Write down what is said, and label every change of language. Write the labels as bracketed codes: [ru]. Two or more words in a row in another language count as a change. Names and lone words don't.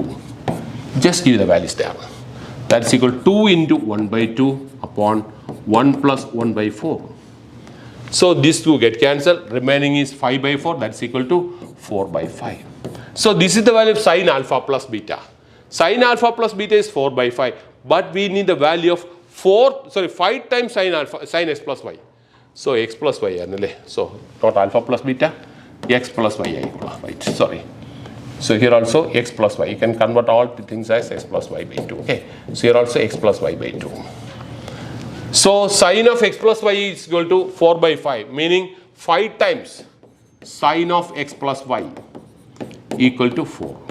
[en] Just give the values there. That's equal to 2 into 1/2 upon 1 plus 1/4. So these two get cancelled. Remaining is 5/4. That's equal to 4/5. So this is the value of sin alpha plus beta. Sin alpha plus beta is 4/5. But we need the value of 5 times sin x plus y. So x plus y. So not alpha plus beta. X plus y. Right. Sorry. So here also x plus y. You can convert all the things as x plus y by 2. Okay. So here also x plus y by 2. So sin of x plus y is equal to 4/5, meaning 5 times sin of x plus y equal to 4.